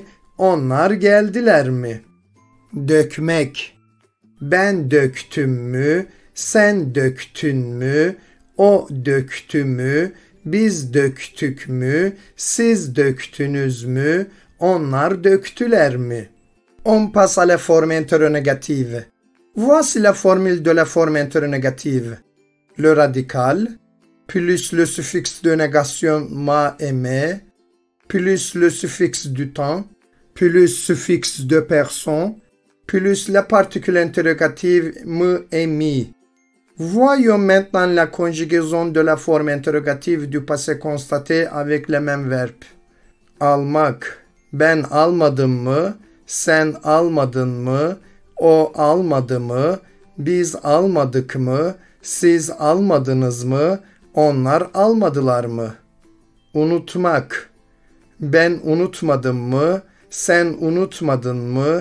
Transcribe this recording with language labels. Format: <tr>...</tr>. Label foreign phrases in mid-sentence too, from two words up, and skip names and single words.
<tr>Onlar geldiler mi? Dökmek. Ben döktüm mü? Sen döktün mü? O döktü mü? Biz döktük mü? Siz döktünüz mü? Onlar döktüler mi?</tr> <fr>On passe à la forme interrogative. Voici la formule de la forme interrogative. Le radical, plus le suffixe de négation ma et me, plus le suffixe du temps, plus le suffixe de personne, plus la particule interrogative me et mi. Voyons maintenant la conjugaison de la forme interrogative du passé constaté avec les mêmes verbes.</fr> <tr>Almak. Ben almadım mı? Sen almadın mı? O almadı mı? Biz almadık mı? Siz almadınız mı? Onlar almadılar mı? Unutmak. Ben unutmadım mı? Sen unutmadın mı?</tr>